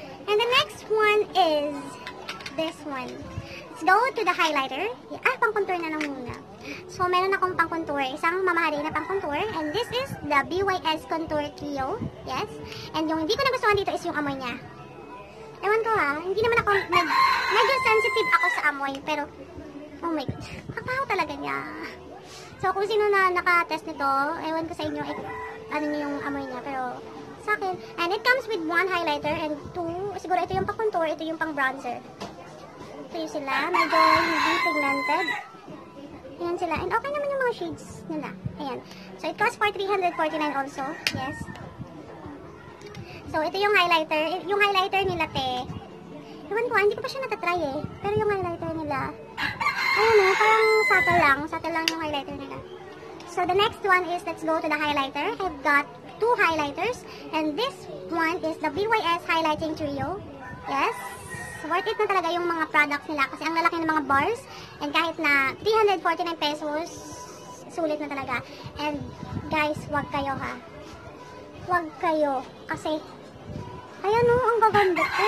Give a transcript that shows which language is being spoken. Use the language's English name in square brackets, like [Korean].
[English] And the next one is this one. Let's go to the highlighter. [Filipino] Pang-contour na lang muna. So, meron akong pang-contour. Isang mamahalin na pang-contour. [English] And this is the BYS Contour Trio. [Filipino] Yes. And yung hindi ko nagustuhan dito is yung amoy niya. Ewan ko ha. Hindi naman ako, medyo sensitive ako sa amoy. Pero, oh my God. Kapaw talaga niya. So, kung sino na naka-test nito, ewan ko sa inyo, ano niyo yung amoy niya. Pero, sa akin. [English] And it comes with one highlighter and two, [Filipino] siguro ito yung pang-contour, ito yung pang-bronzer. Ito yung sila. Medyo hindi pigmented. Ayan sila. And okay naman yung mga shades nila. Ayan. [English] So, it costs for 349 also. [Filipino] Yes. So, ito yung highlighter. Yung highlighter nila, te. Ewan ko, hindi ko pa siya natatry eh. Pero yung highlighter nila, ayun eh, parang subtle lang. Subtle lang yung highlighter nila. [English] So, the next one is, let's go to the highlighter. I've got two highlighters. And this one is the BYS Highlighting Trio. Yes. [Filipino] Worth it na talaga yung mga products nila kasi ang lalaki ng mga bars. And kahit na 349 pesos, sulit na talaga. And guys, wag kayo ha. Wag kayo. Kasi, ayan o, ang gaganda.